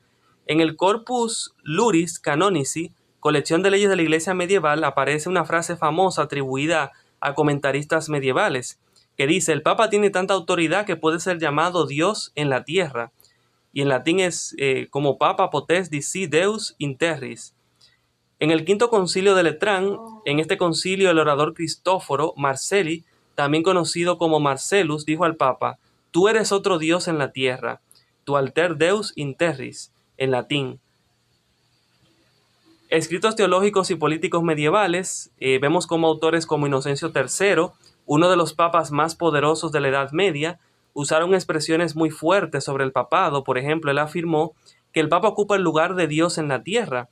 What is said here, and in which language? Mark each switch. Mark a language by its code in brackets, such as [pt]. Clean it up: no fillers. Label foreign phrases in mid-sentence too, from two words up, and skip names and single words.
[es] En el Corpus Iuris Canonici, colección de leyes de la Iglesia medieval, aparece una frase famosa atribuida a comentaristas medievales, que dice, el Papa tiene tanta autoridad que puede ser llamado Dios en la tierra. Y en latín es como [la] Papa potest dici Deus in terris. [es] En el quinto concilio de Letrán, en este concilio el orador Cristóforo Marcelli, también conocido como Marcellus, dijo al Papa, tú eres otro Dios en la tierra, [la] tu alter Deus in terris, [es] en latín. Escritos teológicos y políticos medievales, vemos como autores como Inocencio III, uno de los papas más poderosos de la Edad Media, usaron expresiones muy fuertes sobre el papado. Por ejemplo, él afirmó que el Papa ocupa el lugar de Dios en la tierra.